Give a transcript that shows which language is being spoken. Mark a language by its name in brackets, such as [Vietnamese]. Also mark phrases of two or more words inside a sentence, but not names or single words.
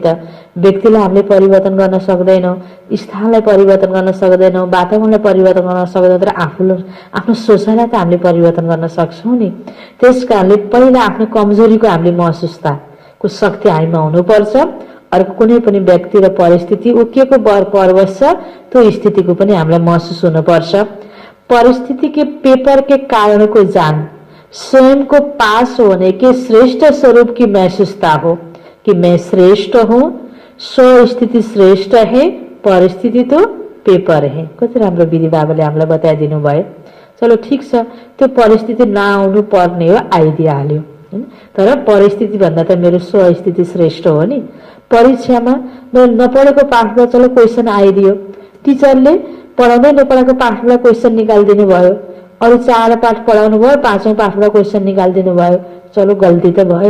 [Nepali] व्यक्तिलाई हामीले परिवर्तन गर्न सक्दैनौँ, स्थानलाई परिवर्तन गर्न सक्दैनौँ, वातावरणलाई परिवर्तन गर्न सक्दैनौँ, तर आफ्नो सोचाइलाई त हामीले परिवर्तन गर्न सक्छौँ नि। त्यस कारणले पहिला आफ्नो कमजोरीको हामीले महसुसताको शक्ति हामीमा हुनुपर्छ। अर्को कुनै पनि व्यक्ति र परिस्थिति उकिएको परवश छ त्यो स्थितिको पनि हामीलाई महसुस हुनुपर्छ। [Hindi] परिस्थिति के पेपर के कारण को जान स्वयं को पास होने के श्रेष्ठ स्वरूप की महसूसता हो कि मैं श्रेष्ठ हूँ, स्व स्थिति श्रेष्ठ है, परिस्थिति तो पेपर है। [Nepali] कति राम्रो विधि बाबाले हामीलाई बताइदिनु भयो। चलो ठिक छ, त्यो परिस्थिति नआउनु पर्ने हो, आइदिइहाल्यो, तर परिस्थिति भन्दा त मेरो स्व स्थिति श्रेष्ठ हो नि। परीक्षामा मैले नपढेको पाठबाट चलो क्वेसन आइदियो, टिचरले पढाउँदै नपढाएको पाठबाट क्वेसन निकालिदिनु भयो, अरू 4 पाठ पढाउनु भयो, 5औं पाठबाट क्वेसन निकालिदिनु भयो, चलो गल्ती त भयो।